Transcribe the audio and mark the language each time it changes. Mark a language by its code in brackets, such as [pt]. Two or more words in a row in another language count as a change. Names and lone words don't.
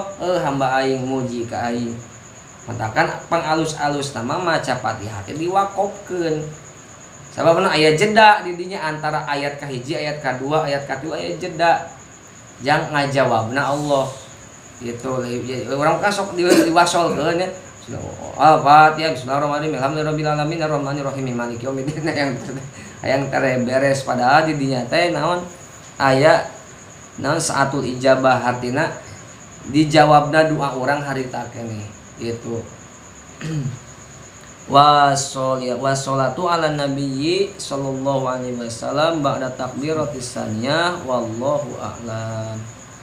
[su] hamba aing muji ka aing matakan pangalus-alus nama maca Fatihah teh diwakofkeun sababna aya jeda di dinya antara ayat ka hiji ayat kadua ayat katilu aya jeda jang ngajawabna Allah gitu urang kan sok diwasolkeun ya Al-Fatihah [ar] بسم الله الرحمن الرحيم الحمد لله رب العالمين الرحمن الرحيم مالك يوم الدين [su] yang beres padahal di dinya teh naon aya naon [ar] ساعة الإجابة [su] artina dijawabna doa urang harita keneh gitu. [ar] والصلاة على النبي صلى الله عليه وسلم بعد التكبيرة الثانية والله أعلم.